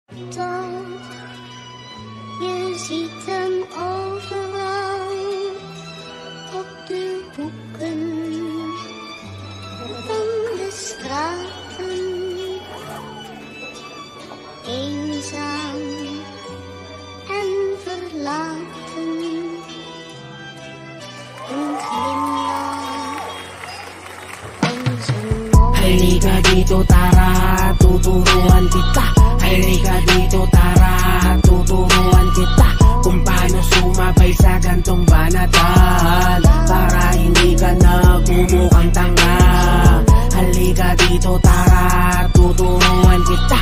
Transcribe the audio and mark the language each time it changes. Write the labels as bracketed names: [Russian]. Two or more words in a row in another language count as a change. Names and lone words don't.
[English] Don't you see them all around? [Dutch] Op de hoeken van de straten, eenzaam en verlaten. Een glimlach om zijn mond. [Filipino] Halika dito, tara, tuturuan kita. Halika dito, tara, tuturuan kita kung paano sumabay sa gantong banatan para hindi ka nagmumukhang tanga. Halika dito, tara, tuturuan kita.